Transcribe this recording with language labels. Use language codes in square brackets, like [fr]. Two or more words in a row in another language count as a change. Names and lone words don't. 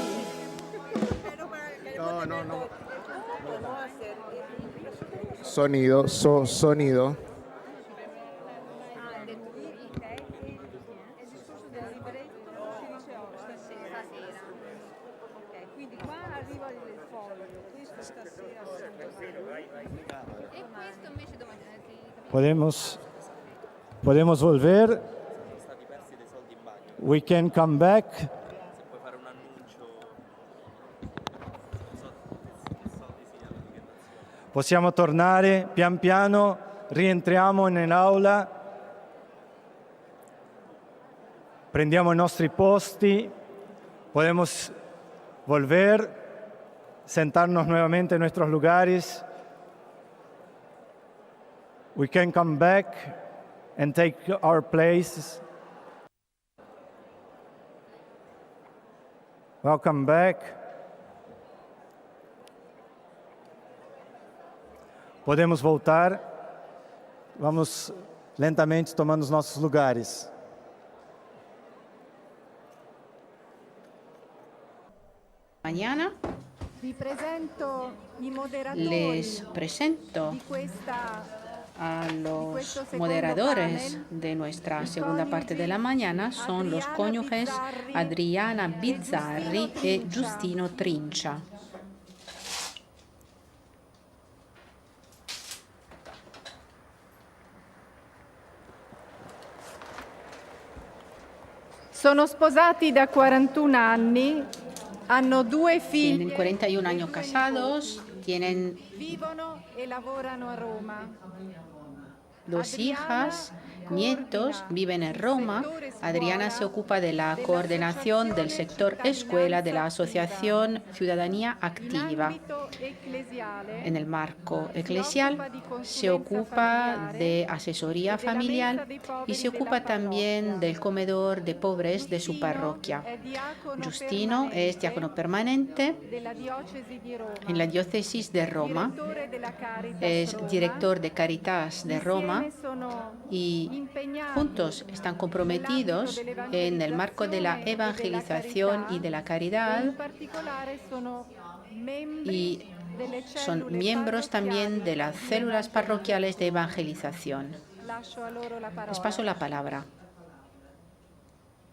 [es] Sonido, sonido. [it] Quindi qua arriva il foglio, questo stasera. [es] Podemos volver. [en] We can come back. [it] Possiamo tornare pian piano, rientriamo nell'aula, prendiamo i nostri posti, [es] podemos volver, sentarnos nuevamente en nuestros lugares. [en] We can come back and take our places. Welcome back. [pt] Podemos voltar. Vamos lentamente tomando os nossos lugares. [es] Mañana [it] Vi presento i moderatori [es] les presento [it] di questa [es] a los [it] questo secondo moderadores panel. [es] de nuestra [it] I [es] segunda parte de la [it] coniugi [es] mañana. Son los [it] Adriana [es] cónyuges [it] Bizzarri Adriana e Bizzarri Giustino e Trincia. [es] Giustino Trincia. [it] Sono sposati da 41 anni, hanno due figli, [es] Tienen 41 años casados, tienen [it] vivono e lavorano a Roma. [es] dos hijas, nietos, viven en Roma. Adriana se ocupa de la coordinación del sector escuela de la Asociación Ciudadanía [it] In [es] Activa. [it] ambito ecclesiale [es] En el marco eclesial se ocupa de asesoría familiar y se ocupa también del comedor de pobres de su parroquia. [it] è diacono [es] Giustino es diácono permanente [it] della diocesi di Roma, [es] en la diócesis de Roma, [it] direttore della Caritas [es] es [it] Roma. [es] director de Caritas de Roma [it] Insieme sono [es] y [it] impegnati [es] juntos están comprometidos en el marco de la evangelización y de la [it] e [es] caridad [it] in particolare sono membri [es] y [it] delle [es] son [it] cellule [es] miembros también de las [it] parrocchiali. [es] células parroquiales de evangelización. [it] Lascio a loro la [es] Les [it] parola. [es] paso la palabra.